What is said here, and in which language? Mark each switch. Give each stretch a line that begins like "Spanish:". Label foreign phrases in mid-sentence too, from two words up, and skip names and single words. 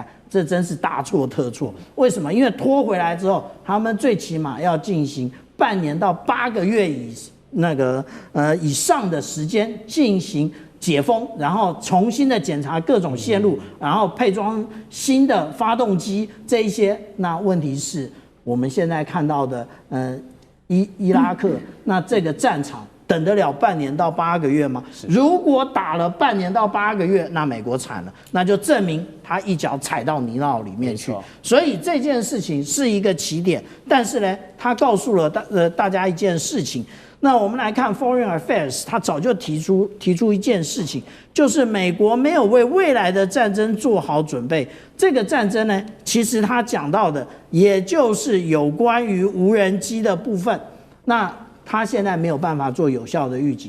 Chinese: 這真是大錯特錯。為什麼？因為拖回來之後，他們最起碼要進行半年到8個月以上的時間進行解封，然後重新的檢查各種線路，然後配裝新的發動機這一些。那問題是我們現在看到的伊拉克，那這個戰場等得了半年到8個月嗎？如果打了半年到8個月，那美國慘了，那就證明他一腳踩到泥淖裡面去。所以這件事情是一個起點，但是呢，他告訴了大家一件事情。那我们来看 Foreign Affairs，他早就提出一件事情，就是美国沒有為未來的戰爭做好準備。這個戰爭呢，其實他講到的，也就是有關於無人機的部分。那他現在沒有辦法做有效的預警。